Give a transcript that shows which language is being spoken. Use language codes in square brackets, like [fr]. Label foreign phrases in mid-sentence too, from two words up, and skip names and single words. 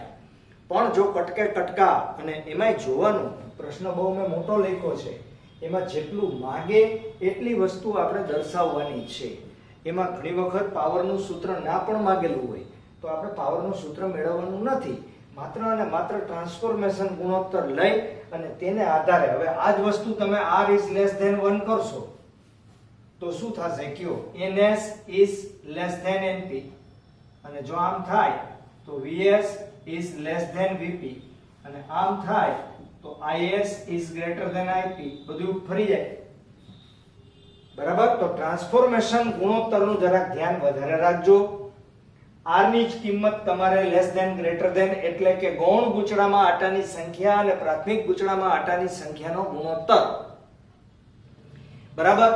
[gu] પણ જો કટકે કટકા અને એમાંય જોવાનું પ્રશ્ન બહુ મેં મોટો લખ્યો છે, એમાં જેટલું માગે એટલી વસ્તુ આપણે દર્શાવવાની છે. એમાં ઘણી વખત પાવરનું સૂત્ર ના પણ માગેલું હોય તો આપણે પાવરનું સૂત્ર મેળવવાનું નથી. માત્ર અને માત્ર ટ્રાન્સફોર્મેશન ગુણોત્તર લઈ અને તેને આધારે હવે આ જ વસ્તુ તમે [en] R is less than 1 [gu] કરશો તો શું થશે? કયો? [en] NS is less than NP. [gu] અને જો આમ થાય તો [en] VS is less than VP. [gu] અને આમ થાય તો [en] IS is greater than IP. [gu] બધું ફરી જાય. બરાબર. તો ટ્રાન્સફોર્મેશન ગુણોત્તરનું જરાક ધ્યાન વધારે રાખજો. r ની જ કિંમત તમારે [en] less than greater than [gu] એટલે કે ગૌણ ગૂંચળામાં આટાની સંખ્યા અને પ્રાથમિક ગૂંચળામાં આટાની સંખ્યાનો ગુણોત્તર. બરાબર.